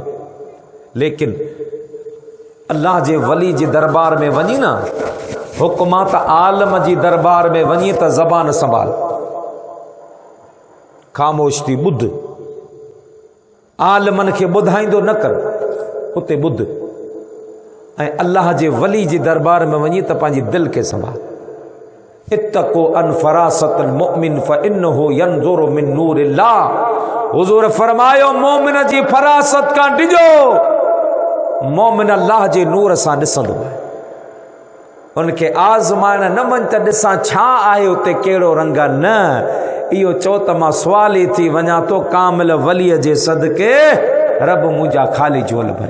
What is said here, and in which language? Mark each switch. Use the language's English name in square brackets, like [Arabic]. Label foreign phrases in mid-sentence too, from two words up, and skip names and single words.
[Sindhi] लेकिन अल्लाह जे वली जे दरबार में वञी न हुकूमत आलम जी दरबार में वञी त ज़बान संभाल ख़ामोश थी ॿुध आलमन खे ॿुधाईंदो न कर उते ॿुध ऐं अल्लाह जे वली जे दरबार में वञी त पंहिंजी दिलि खे संभाल। [Arabic] اتقوا أن فراسة المؤمن فإنه ينظر من نور الله. [Sindhi] हुज़ूर फरमायो मोमिन जी फरासत खां डिॼो मोमिन अल्लाह जे नूर सां ॾिसंदो आहे। उनखे आज़माइण न वञ त ॾिसां छा आहे उते कहिड़ो रंग न इहो चओ त मां सुवाली थी वञा थो कामिल वलीअ जे सदके रब मुंहिंजा ख़ाली झोल भरी।